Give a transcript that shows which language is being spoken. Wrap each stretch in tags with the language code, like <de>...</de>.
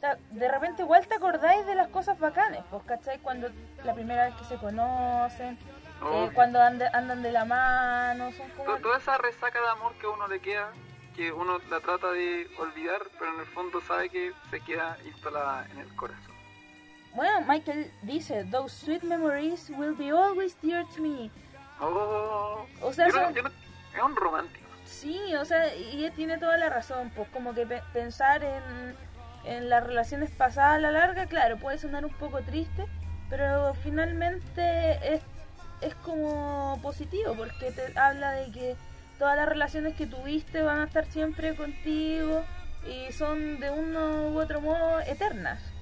<es>De repente igual te acordáis de las cosas bacanes, pues, ¿cachai? Cuando la primera vez que se conocen, cuando andan de la mano, son como... Toda esa resaca de amor que uno le queda, que uno la trata de olvidar, pero en el fondo sabe que se queda instalada en el corazón. Bueno, Michael dice,</es> <en>those sweet memories will be always dear to me.</en> <es>Oh, o sea, es un romántico. Sí, o sea, y tiene toda la razón, pues como que pensar en las relaciones pasadas a la larga, claro, puede sonar un poco triste, pero finalmente es como positivo, porque te habla de que todas las relaciones que tuviste van a estar siempre contigo y son de uno u otro modo eternas.</es>